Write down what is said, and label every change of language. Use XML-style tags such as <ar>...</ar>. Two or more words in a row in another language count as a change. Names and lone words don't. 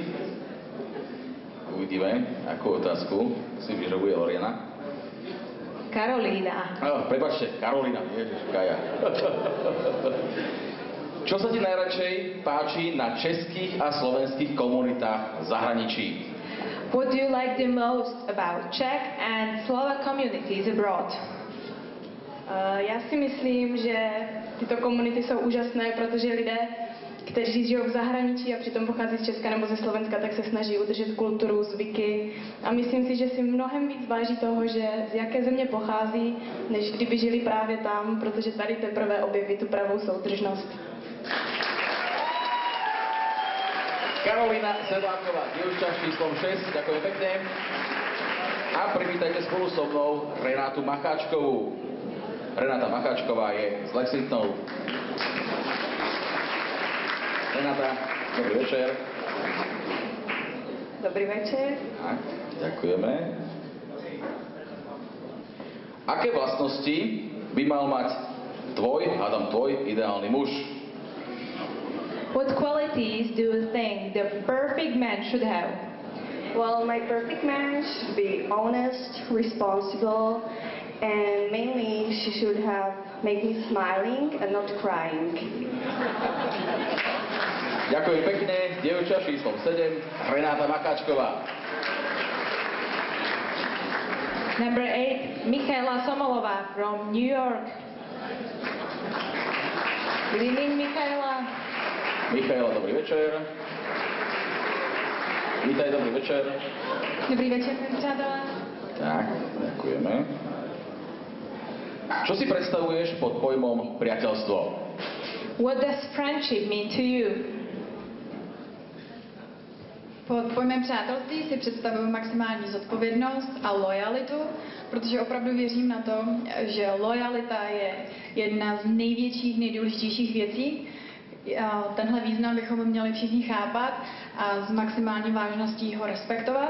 <sk>Uvidíme, akú otázku si vyžrebuje Loriana. Karolína. Prepáčte, Karolína, ježiš, Kaja. Čo sa ti najradšej páči na českých a slovenských komunitách v zahraničí?</sk> <en>What do you like the most about Czech and Slovak communities abroad?</en> <cs>Já si myslím, že tyto komunity jsou úžasné, protože lidé, kteří žijou v zahraničí a přitom pochází z Česka nebo ze Slovenska, tak se snaží udržet kulturu, zvyky. A myslím si, že si mnohem víc váží toho, že z jaké země pochází, než kdyby žili právě tam, protože tady teprve objeví tu pravou soudržnost.</cs> <sk>Karolina Sedláková, dievča s číslom 6, ďakujem pekne. A privítajte spolu so mnou Renátu Macháčkovú. Renáta Macháčková je z Lexingtonu. Renáta, dobrý večer. Dobrý večer. Tak, ďakujeme. Aké vlastnosti by mal mať tvoj ideálny muž?</sk> <en>What qualities do you think the perfect man should have? Well, my perfect man should be honest, responsible, and mainly she should make me smiling and not crying.</en> <sk>Ďakujem pekne, dievča číslom 7, Renáta Macháčková.</sk> <en>Number 8, Michaela Somolová from New York. Good evening, Michaela.</en> <sk>Michaela, dobrý večer. Vítaj, dobrý večer.</sk> <cs>Dobrý večer, přátelé.</cs> <sk>Tak, ďakujeme. Čo si predstavuješ pod pojmom priateľstvo?</sk> <en>What does friendship mean to you?</en> <cs>Pod pojmem přátelství si představuju maximální zodpovědnost a lojalitu, protože opravdu věřím na to, že lojalita je jedna z největších, nejdůležitějších věcí. Tenhle význam bychom měli všichni chápat a s maximální vážností ho respektovat.</cs>